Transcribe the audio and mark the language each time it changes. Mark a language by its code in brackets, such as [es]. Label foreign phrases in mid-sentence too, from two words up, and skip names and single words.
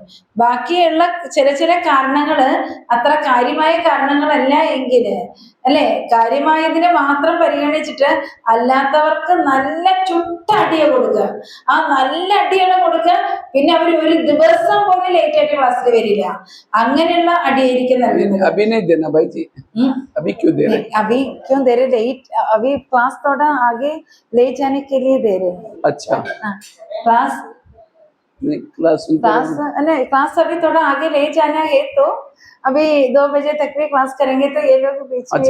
[ml] ബാക്കിയുള്ള ചില കാരണങ്ങള് അത്ര കാര്യമായ കാരണങ്ങളല്ല എങ്കിൽ, അല്ലെ, കാര്യമായതിനെ മാത്രം പരിഗണിച്ചിട്ട് അല്ലാത്തവർക്ക് നല്ല ചുട്ട അടിയ കൊടുക്കുക. ആ നല്ല അടിയാണ് കൊടുക്കുക. പിന്നെ അവർ ഒരു ദിവസം പോലും ലേറ്റ് ആയിട്ട് ക്ലാസ്സിൽ വരില്ല. അങ്ങനെയുള്ള അടിയായിരിക്കും നൽകുന്നത്. [hi] अभी नहीं देना भाई जी, अभी क्यों दे रहे? अभी क्यों दे रहे? लेट अभी क्लास थोड़ा आगे ले जाने के लिए दे रहे हैं. अच्छा, क्लास नहीं क्लास नहीं, क्लास अभी थोड़ा आगे ले जाना है तो अभी 2 बजे तक भी क्लास करेंगे तो ये लोग बीच में